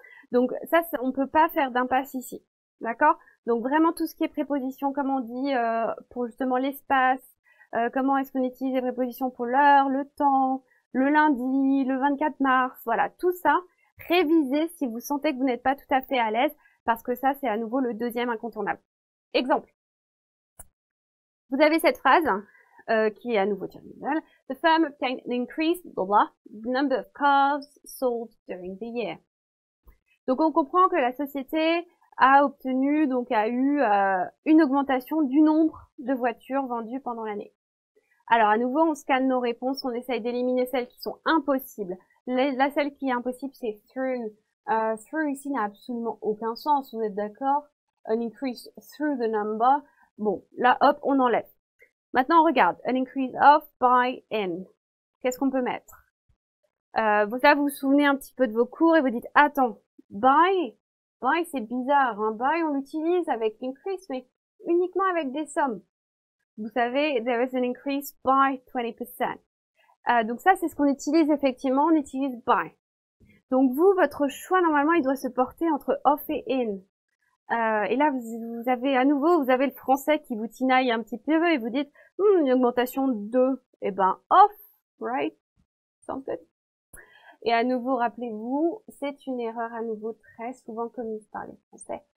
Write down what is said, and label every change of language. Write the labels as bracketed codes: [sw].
[fr] Donc ça, on peut pas faire d'impasse ici. D'accord? Donc vraiment tout ce qui est préposition, comme on dit, pour justement l'espace, comment est-ce qu'on utilise les prépositions pour l'heure, le temps, le lundi, le 24 mars, voilà, tout ça, révisez si vous sentez que vous n'êtes pas tout à fait à l'aise, parce que ça, c'est à nouveau le deuxième incontournable. Exemple. Vous avez cette phrase qui est à nouveau terminale. [en] The firm obtained an increased number of cars sold during the year. [fr] Donc on comprend que la société a eu une augmentation du nombre de voitures vendues pendant l'année. Alors à nouveau, on scanne nos réponses, on essaye d'éliminer celles qui sont impossibles. Celle qui est impossible, c'est through. Through ici n'a absolument aucun sens, vous êtes d'accord? [en] An increase through the number. [fr] Bon, là, hop, on enlève. Maintenant, on regarde. [en] An increase of, by, in. [fr] Qu'est-ce qu'on peut mettre? Là, vous vous souvenez un petit peu de vos cours et vous dites, attends, by, c'est bizarre, hein. By, on l'utilise avec increase, mais uniquement avec des sommes. Vous savez, [en] there is an increase by 20%. [fr] Donc ça, c'est ce qu'on utilise effectivement, on utilise by. Donc vous, votre choix, normalement, il doit se porter entre off et in. Et là, vous avez à nouveau, vous avez le français qui vous tinaille un petit peu et vous dites, une augmentation de 2. Eh ben, [en] off, right? Sounds good. [fr] Et à nouveau, rappelez-vous, c'est une erreur à nouveau très souvent commise par les Français.